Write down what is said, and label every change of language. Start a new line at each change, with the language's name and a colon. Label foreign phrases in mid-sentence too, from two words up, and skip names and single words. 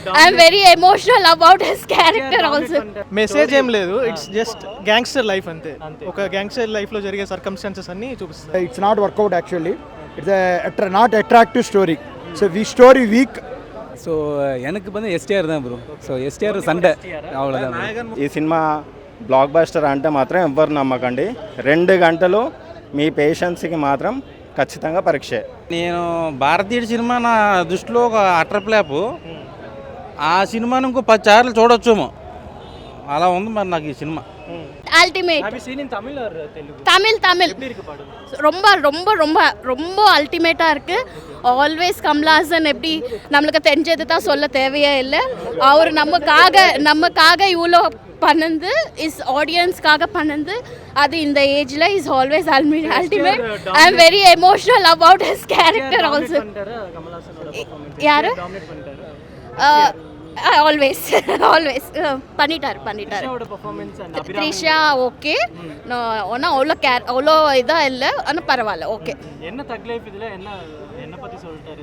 English: I'm very emotional about his character also.
Telugu: మెసేజ్ ఏం లేదు,
English: it's just gangster life
Telugu: అంతే. ఒక గ్యాంగ్స్టర్ లైఫ్లో జరిగే సర్కమ్స్టాన్సెస్ అన్ని చూపిస్తుంది.
English: it's not workout actually. it's not attractive story. so story weak.
Tamil: ஸோ எனக்கு வந்து எஸ்டிஆர் தான் ப்ரோ. ஸோ எஸ்டிஆர் சண்டை அவ்வளோதான்.
Telugu: ఈ సినిమా బ్లాక్ బస్టర్ అంటే మాత్రం ఎవ్వరు నమ్మకండి. 2 గంటలు మీ పేషెన్స్కి మాత్రం ఖచ్చితంగా పరీక్ష. నేను భారతీయుడి సినిమా నా దృష్టిలో ఒక
English: utter flop.
Telugu: ఆ సినిమాను ఇంకో 10 సార్లు చూడొచ్చేమో, అలా ఉంది మరి నాకు ఈ సినిమా.
Tamil: அல்டிமேட்.
English: Have you seen in Tamil or Telugu?
Tamil: தமிழ் ரொம்ப ரொம்ப ரொம்ப ரொம்ப அல்டிமேட்டாக இருக்குது. ஆல்வேஸ் கமல்ஹாசன் எப்படி நம்மளுக்கு தெரிஞ்சது தான் சொல்ல தேவையே இல்லை. அவர் நமக்காக இவ்வளோ பண்ணது, இஸ் ஆடியன்ஸ்க்காக பண்ணது, அது இந்த ஏஜில்
English: is always ultimate. I am very emotional about his character also.
Tamil: யார்? ஆல்வேஸ் பண்ணிட்டார். த்ரிஷா ஓகே, ஆனால் அவ்வளோ இதாக இல்லை, ஆனால் பரவாயில்ல, ஓகே. என்ன தக் லைஃப் இதில் என்ன பற்றி சொல்லிட்டாரு?